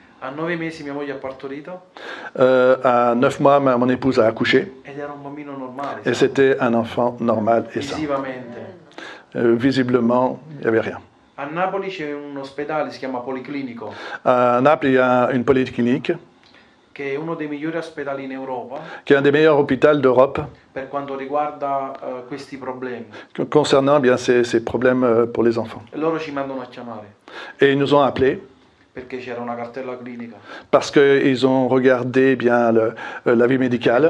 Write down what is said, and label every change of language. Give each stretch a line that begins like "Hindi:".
Italian: A 9 mesi mia moglie ha partorito
French: À 9 mois, mon épouse a accouché,
Italian: ed era un bambino normale,
French: et c'était un enfant normal et sain.
Italian: visivamente.
French: Visiblement, il n'y avait rien.
Italian: A Napoli c'è un ospedale, si chiama Policlinico,
French: À Naples, il y a une polyclinique,
Italian: che è uno dei migliori ospedali in Europa
French: qui est un des meilleurs hôpitaux d'Europe
Italian: per quanto riguarda questi problemi.
French: concernant bien ces problèmes pour les enfants.
Italian: E loro ci mandano a chiamare
French: Et ils nous ont appelés
Italian: perché c'era una cartella clinica.
French: parce qu'ils ont regardé bien la vie médicale.